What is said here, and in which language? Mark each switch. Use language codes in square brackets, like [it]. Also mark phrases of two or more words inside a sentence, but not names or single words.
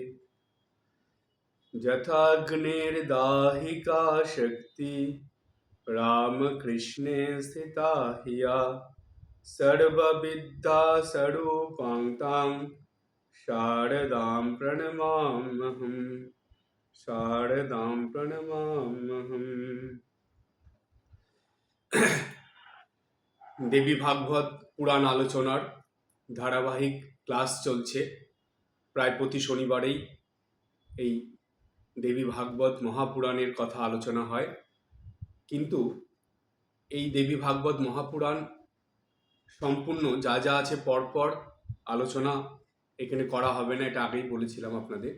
[sa] यथाग्निर्दाहिका शक्ति रामकृष्णे स्थिता हिया सर्वविद्या स्वरूपां तां शारदां प्रणमाम्यहम्। [bn] দেবী ভাগবত পুরাণ আলোচনার ধারাবাহিক ক্লাস চলছে। প্রায় প্রতি শনিবারেই এই দেবী ভাগবত মহাপুরাণের কথা আলোচনা হয়, কিন্তু এই দেবী ভাগবত মহাপুরাণ সম্পূর্ণ যা যা আছে পরপর আলোচনা এখানে করা হবে না, এটা আগেই বলেছিলাম আপনাদের।